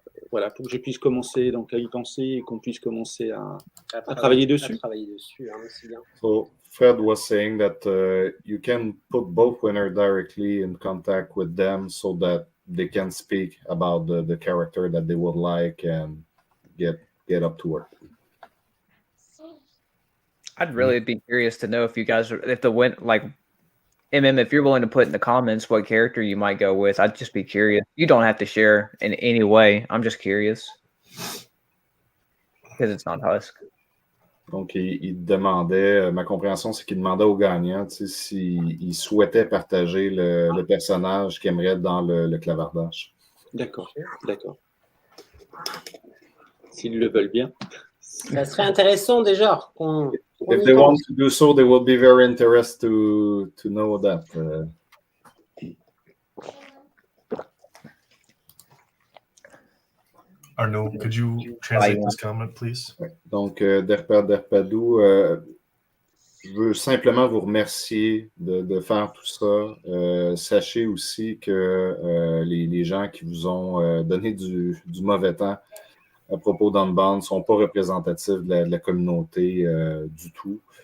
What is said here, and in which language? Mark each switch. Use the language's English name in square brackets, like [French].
[French] Voilà, pour que je puisse commencer donc, à y penser et qu'on puisse commencer à travailler dessus. C'est bien. [English] So Fred was saying that you can put both winners directly in contact with them so that they can speak about the character that they would like and get up to work. I'd really be curious to know if you guys, if the win, like MM, if you're willing to put in the comments what character you might go with, I'd just be curious. You don't have to share in any way. I'm just curious because it's not Husk. [French] Donc, il demandait, ma compréhension, c'est qu'il demandait aux gagnants s'ils souhaitaient partager le personnage qu'ils aimeraient dans le clavardage. D'accord. S'ils le veulent bien. Ça serait intéressant déjà qu'on [English] If they want to do so, they will be very interested to know that. Arnaud, could you translate this comment, please? [French] Donc, Derpadou, je veux simplement vous remercier de faire tout ça. Sachez aussi que les gens qui vous ont donné du mauvais temps à propos d'Unbound ne sont pas représentatifs de la communauté du tout.